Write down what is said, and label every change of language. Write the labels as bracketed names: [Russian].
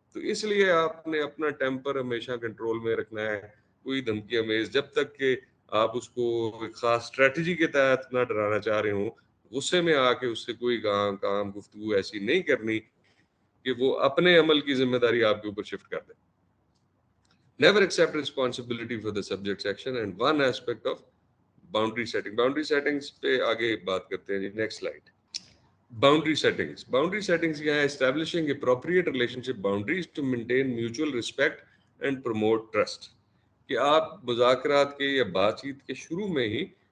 [Urdu] تو اس لیے آپ نے اپنا ٹیمپر ہمیشہ کنٹرول میں رکھنا ہے. کوئی دھمکی امیز جب تک کہ آپ اس کو ایک خاص اسٹریٹجی کے تحت نہ ڈرانا چاہ رہے ہوں، غصے میں آ کے اس سے کوئی کام گفتگو ایسی نہیں کرنی کہ وہ اپنے عمل کی ذمہ داری آپ کے اوپر شفٹ کر دے. [English] Never accept responsibility for the subject's action. And one aspect of boundary settings [Urdu] پہ آگے بات کرتے ہیں جی. [English] Next slide. Boundary settings کیا ہے؟ Establishing appropriate relationship boundaries to maintain mutual respect and promote trust. [Urdu] کہ آپ مذاکرات کے یا بات چیت کے شروع میں ہی